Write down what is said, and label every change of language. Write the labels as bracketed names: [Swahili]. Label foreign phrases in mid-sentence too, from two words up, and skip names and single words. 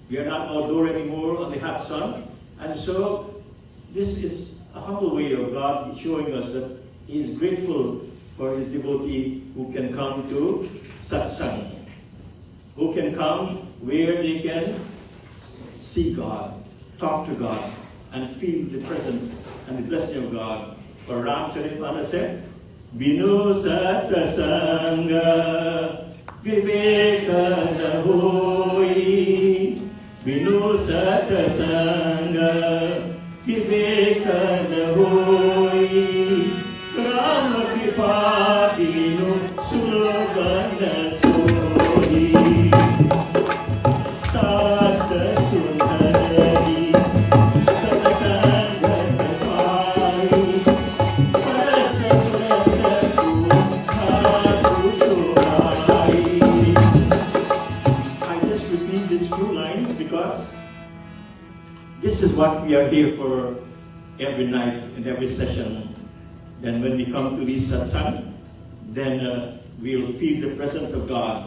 [English] We are not outdoor anymore on the hot sun. And so this is a humble way of God showing us that He is grateful for His devotee who can come to satsang, who can come where they can see God, talk to God, and feel the presence and the blessing of God. For Ramcharitmanas said, [Awadhi] बिनु सतसंग बिबेक न होई, बिनु सतसंग बिबेक न होई, राम कृपा बिनु सुलभ न सोई, सत सुंदरी सतसंग पाई, रस रसकु हतु सोहाई. [English] I just repeat these few lines because this is what we are here for every night and every session. Then when we come to this satsang, then we'll feel the presence of God.